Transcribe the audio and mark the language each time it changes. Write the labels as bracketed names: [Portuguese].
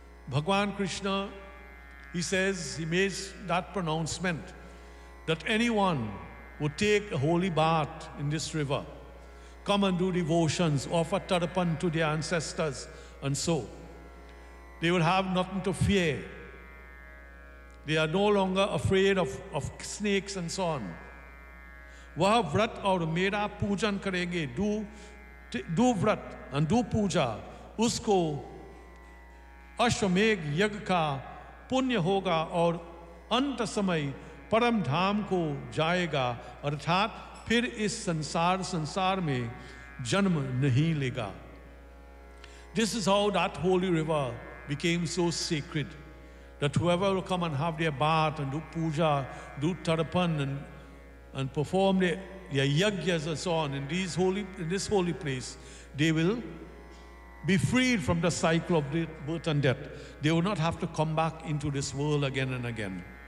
[English] Bhagwan Krishna he says, he makes that pronouncement that anyone would take a holy bath in this river, come and do devotions, offer tarpan to their ancestors, and so they will have nothing to fear. They are no longer afraid of snakes and so on. [Hindi] Vah vrat aur mera pujan karenge, [English] do vrat and do puja, [Hindi] usko ashwamegh yag ka punya hoga aur ant samay param dham ko jayega, arthat फिर इस संसार में जन्म नहीं लेगा। [English] This is how that holy river became so secret that whoever will come and have their bath and do puja, do tarpan and perform their yajnas and so on in this holy place, they will be freed from the cycle of birth and death, they will not have to come back into this world again and again.